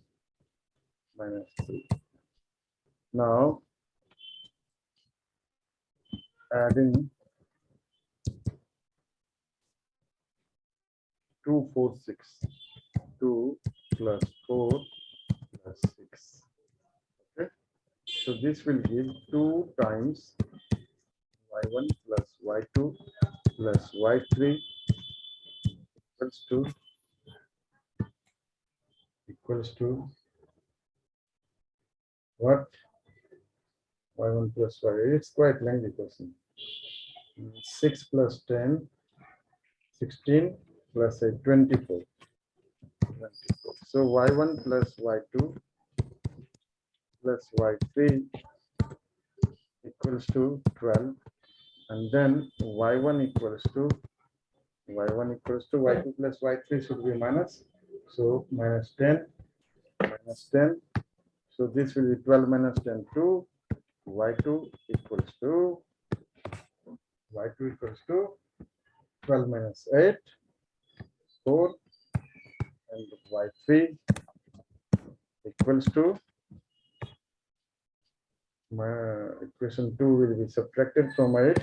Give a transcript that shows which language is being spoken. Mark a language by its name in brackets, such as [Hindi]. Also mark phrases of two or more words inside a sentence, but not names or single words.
[English] Minus 3. Now, adding 2, 4, 6. 2 plus 4 plus 6. Okay. So this will give 2 times y1 plus y2 plus y3 equals to what? Y1 plus y. It's quite lengthy question. 6 plus 10, 16 plus 8, 24. 24. So y1 plus y2 plus y3 equals to 12, and then y1 equals to y2 plus y3 should be minus. So minus 10, minus 10. So this will be 12 minus 10, 2. y2 equals to 12 minus 8, 4, and y3 equals to equation 2 will be subtracted from 8.